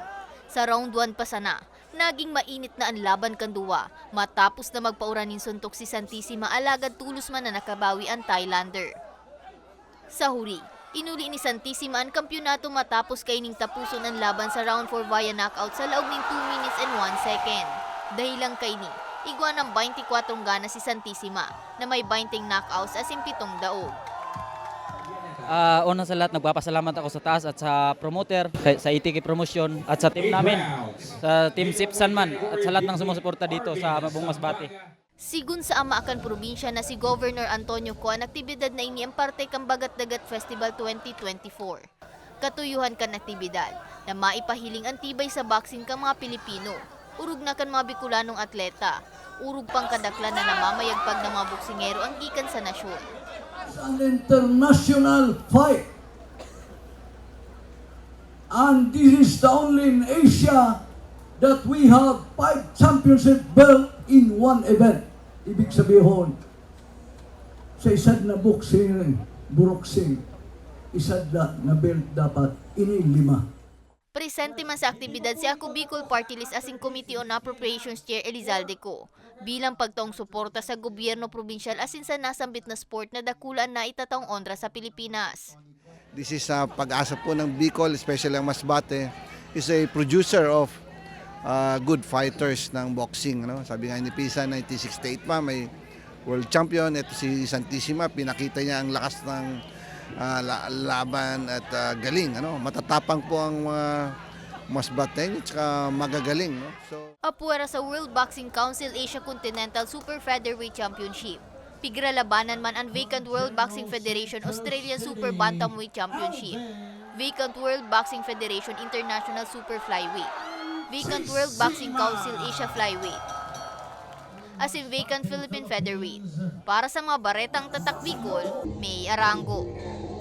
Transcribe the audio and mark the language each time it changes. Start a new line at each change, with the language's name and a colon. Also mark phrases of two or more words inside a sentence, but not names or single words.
Bikol: Sa round 1 pa sana, naging mainit na ang laban kan duwa matapos na magpauranin suntok si Santissima alagad tulos man na nakabawi ang Thailander. Sa huli, inuli ni Santissima ang kampyonato matapos kaining tapuson ang laban sa round 4 via knockout sa laog ng
English: 2 minutes and 1 second.
Bikol: Dahilang kaini, igwa ng 24 gana si Santissima na may 20 knockouts as in 7 daog.
Filipino: Una sa lahat, nagpapasalamat ako sa taas at sa promoter, sa ITK Promotion at sa team namin, sa team Sipsan man at sa lahat ng sumusuporta dito sa buong Masbate.
Bikol: Sigun sa ama akan probinsya na si Governor Antonio Co ang aktibidad na ini ang parte kang Bagat-Dagat Festival 2024. Katuyuhan kan aktibidad na maipahiling ang tibay sa boxing kang mga Pilipino. Urug na kan mga Bicolanong atleta. Urug pang kadaklan na namamayagpag ng mga boksingero ang gikan sa nasyon.
English: An international fight. And this is the only in Asia that we have 5 championship belt in one event.
Bikol: Ibig sabihin, sa isad na boxing, isad na belt dapat ini 5. Presente man sa aktibidad si Ako Bicol Party List asing Committee on Appropriations Chair Elizalde Co bilang pagtaong suporta sa gobyerno probinsyal asin sa nasambit na sport na dakulan na itataong ondra sa Pilipinas.
English: This is a
Filipino: pag-asa po ng Bicol, especially ang Masbate,
English: is a producer of good fighters ng boxing. No?
Filipino: Sabi nga ni Pisa, 1968 pa, may world champion. Ito si Santissima, pinakita niya ang lakas ng laban at galing. Ano? Matatapang po ang Masbate at magagaling. No?
Bikol: Apuera sa World Boxing Council Asia Continental Super Featherweight Championship. Pigralabanan man ang vacant World Boxing Federation Australian Super Bantamweight Championship. Vacant World Boxing Federation International Super Flyweight. Vacant World Boxing Council Asia Flyweight. As in vacant Philippine Featherweight. Para sa mga baretang tatak Bicol, May Arango.